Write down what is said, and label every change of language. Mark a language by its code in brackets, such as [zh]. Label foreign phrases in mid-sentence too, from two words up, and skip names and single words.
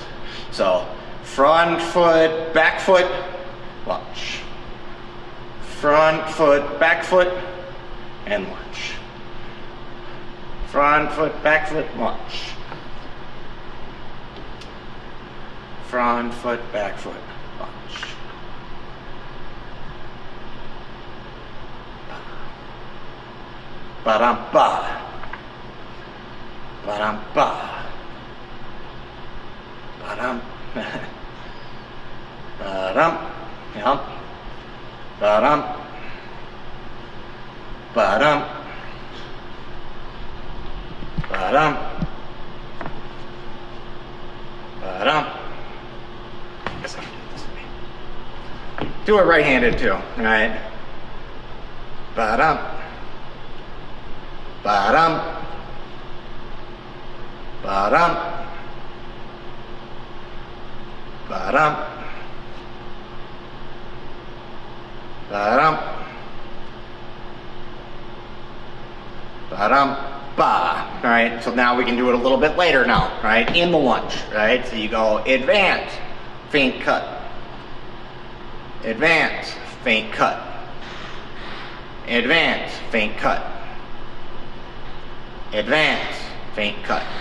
[en] So front foot, back foot, lunge. Front foot, back foot, and lunge. Front foot, back foot, lunge. Front foot, back foot, lunge. Ba-dum-ba. Ba-dum-ba. Ba-dum. Ba-dum. Yep. Ba-dum. Ba-dum. Ba-dum. Ba-dum. I guess I can do this way. Do it right-handed too, right? Ba-dum. Ba-dum. Ba-dum. Ba-dum. Ba-dum. Ba-dum. ba. All right, so now we can do it a little bit later now, right? In the lunge, right? So you go advance, feint cut. Advance, feint cut. Advance, feint cut. Advance, feint cut.